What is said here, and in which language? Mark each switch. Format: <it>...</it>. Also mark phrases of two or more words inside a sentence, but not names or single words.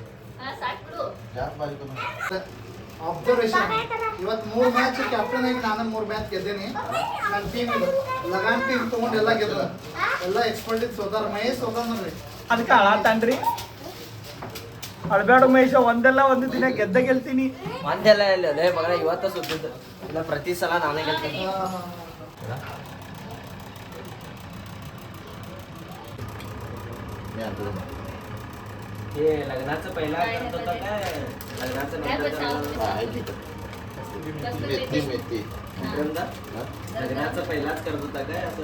<kn>ಅಬ್ಸರ್ವೇಷನ್ ಇವತ್ತು 3 ಮ್ಯಾಚ್ ಕ್ಯಾಪ್ಟನ್ ಆಗಿ ನಾನು 3 ಮ್ಯಾಚ್ ಗೆದ್ದೇನಿ. ನನ್ನ ಟೀಮ್ ಲಗಾನ್ ಟೀಮ್ ತಗೊಂಡು ಎಲ್ಲ ಗೆದ್ರ. ಎಲ್ಲ ಎಕ್ಸ್ಪರ್ಟ್ ಇದ್ದು ಸೋದಾರ. ಮಹೇಶ್ ಸೋದಾರ ನೋಡ್ರಿ. ಅದಕ್ಕೆ ಅಳಾತಾನ್ರಿ. ಅಳ್ಬೇಡ ಮಹೇಶ, ಒಂದೆಲ್ಲ ಒಂದು ದಿನ ಗೆಲ್ತೀನಿ. ಒಂದೆಲ್ಲ ಇಲ್ಲ ಅದೇ ಮಗ ಇವತ್ತ ಸುತ್ತಿದ್ದು ಇಲ್ಲ ಪ್ರತಿ ಸಲ ನಾನೇ ಗೆಲ್ತೀನಿ.</kn> <mr>ये लग्नाचं पहिला करत होता काय लग्नाचं लग्नाचं पहिलाच करत होता काय असं</mr>